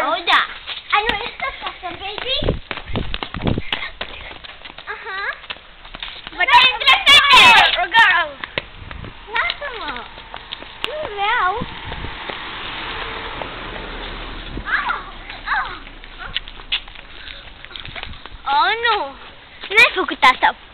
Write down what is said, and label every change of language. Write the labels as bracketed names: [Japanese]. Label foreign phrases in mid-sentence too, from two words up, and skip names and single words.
[Romanian] Oh, da. [English] I know it's the custom, baby. But I'm the vampire girl! [Romanian] Lasă-mă. Nu vreau. Oh, nu! N-ai făcut asta!